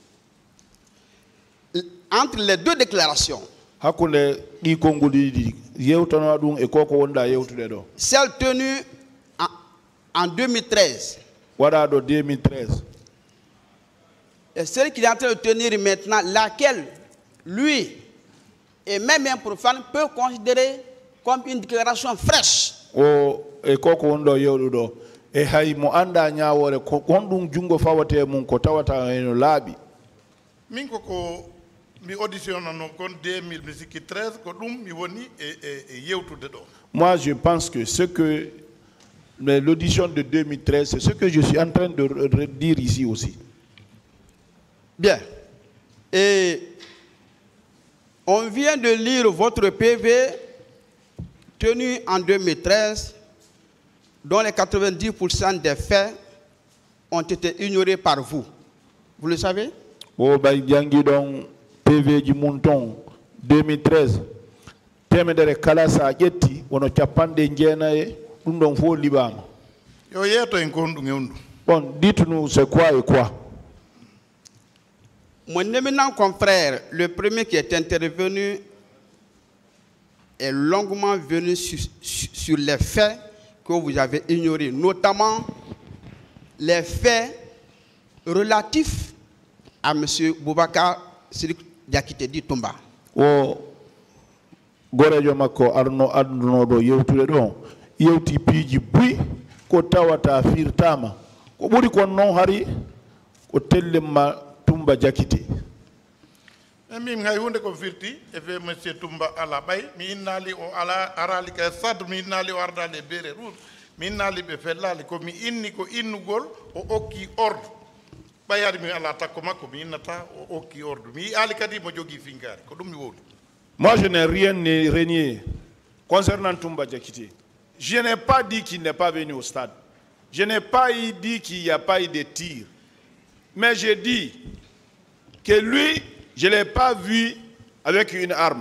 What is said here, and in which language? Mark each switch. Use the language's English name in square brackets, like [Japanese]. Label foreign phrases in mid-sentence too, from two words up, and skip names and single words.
[French] Entre les deux déclarations, celle tenue en 2013 et celle qu'il est en train de tenir maintenant, laquelle lui et même un profane peut considérer comme une déclaration fraîche. [Fula] E koko wondo yewɗuɗo e hay mo anda ñawore ko honɗum jungo fawate mum ko tawata eno laaɓi min koko mi auditionnano kon 2000 mi sikki 13 ko ɗum mi woni e yewtude ɗo. [French] Moi je pense que ce que l'audition de 2013 c'est ce que je suis en train de dire ici aussi. Bien. Et on vient de lire votre PV tenu en 2013 dont les 90% des faits ont été ignorés par vous. Vous le savez? [Fula] O bay jangi don PV ji munton 2013 temedere kala sa ƴetti wono capande jeenaye ɗum ɗon fof liɓama. Yo yeto en kon ɗum ewndu. [French] Bon, dites-nous c'est quoi et quoi? Mon éminent confrère, le premier qui est intervenu, est longuement venu sur les faits que vous avez ignorés, notamment les faits relatifs à M. Boubacar Sidiki Diakité Toumba. [Fula] O gorejo makko arno addunoɗo yewtude ɗon yewti piiji buy ko tawata firtama ko ɓuri kon noon hari ko tellemma Toumba Diakité. Min hay hunde ko firti e fe monsieur Toumba ala ɓay mi innali o ala arali ka sad mi innali o ardali e beere rouge mi innali ɓe fellali ko mi inni ko innugol o okki ordre ɓayade mi ala takko makko mi innata o okki ordre mi ali kadi mo jogui finkari ko ɗum mi wowli. [French] Moi je n'ai rien renié concernant Toumba Diakité. Je n'ai pas dit qu'il n'est pas venu au stade. Je n'ai pas dit qu'il n'y a pas eu de tir. Mais j'ai dit que lui, je ne l'ai pas vu avec une arme.